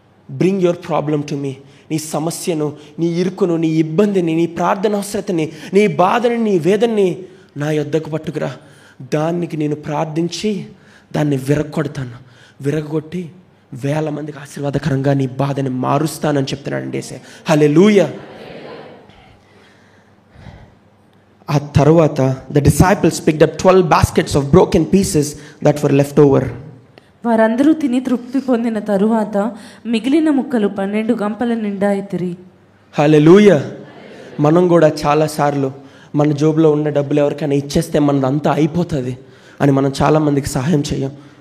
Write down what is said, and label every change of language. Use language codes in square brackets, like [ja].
[en] Bring your problem to me. [te] నీ సమస్యను, నీ ఇరుకును, నీ ఇబ్బందిని, నీ ప్రార్థన అవసరతని, నీ బాధని, నీ వేదన్ని నా యొద్దకు పట్టుకురా. దానికి నేను ప్రార్థించి దాన్ని విరగొడతాను. విరగొట్టి 1000 మందికి ఆశీర్వాదకరంగా నీ బాధని మారుస్తానని చెప్తున్నాడండి యేసయ్య. హల్లెలూయా. ఆ తర్వాత [en] the disciples picked up 12 baskets of broken pieces that were left over. [te] వారందరూ తిని తృప్తి పొందిన తరువాత మిగిలిన ముక్కలు 12 గంపల నిండా ఎత్తిరి. హల్లెలూయా. మనం కూడా చాలాసార్లు మన జోబులో ఉన్న డబ్బులు ఎవరికైనా ఇచ్చేస్తే మనదంతా అయిపోతుంది అని మనం చాలామందికి సహాయం చేయం.